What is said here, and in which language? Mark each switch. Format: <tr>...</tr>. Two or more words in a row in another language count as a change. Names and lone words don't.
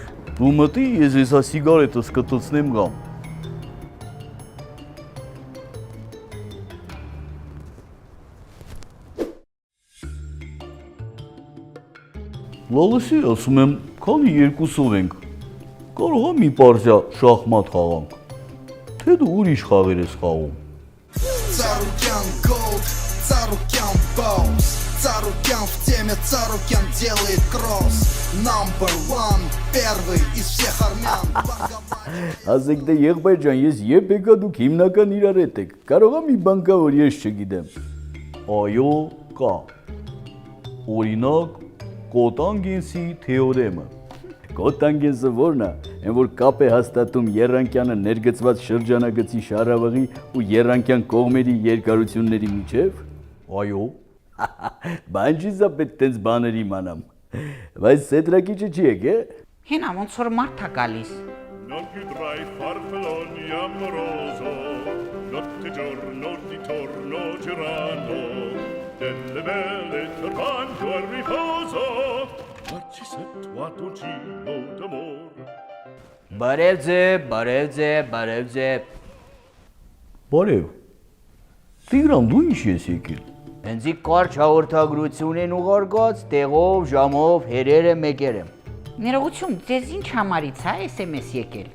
<hy>Դու մտի, ես եսա սիգարետս կտցնեմ գամ։ Լալսի, ասում եմ, քանի երկուսով ենք, կարող է մի պարզյա շախմատ խաղանք, թե դու ուրիշ խաղեր ես խաղում։</hy> <ru>Царукян Голд, Царукян Боус, Царукян в теме, Царукян делает кросс.</ru> <en>Number one,</en> <ru>первый из всех армян.</ru> <hy>Ասեք դե եղբայր ջան, ես երբ եկա դուք հիմնական իրար հետ եք, կարող է մի բան կա, որ ես չգիտեմ։ Այո, կա։ Օրինակ, Կոտանգենսի թեորեմը։ Կոտանգենսը որն է, այն որ կապ է հաստատում եռանկյանը ներգծված շրջանագծի շարավղի ու եռանկյան կողմերի երկարությունների միջև։ Այո։ Բան չի սա պետք տենց բաներ իմանամ։ Բայց սետրակիչը չի եկե։ Հենա ոնց որ մարդ է գալիս։</hy> <it>Non più tra i farfalloni amoroso, notte e giorno di torno girano, delle belle turbando al riposo, Narcisetto a dolcino d'amor.</it> <hy>Բարև ձեզ, բարև ձեզ, բարև ձեզ։ Բարև։ Տիգրան, դու ինչ ես եկել։ Հենձի կարճ հաղորդագրություն են ուղարկած, տեղով, ժամով, հերերը, մեկերը։ Ներողություն, ձեզ ինչ համարից է SMS եկել։</hy>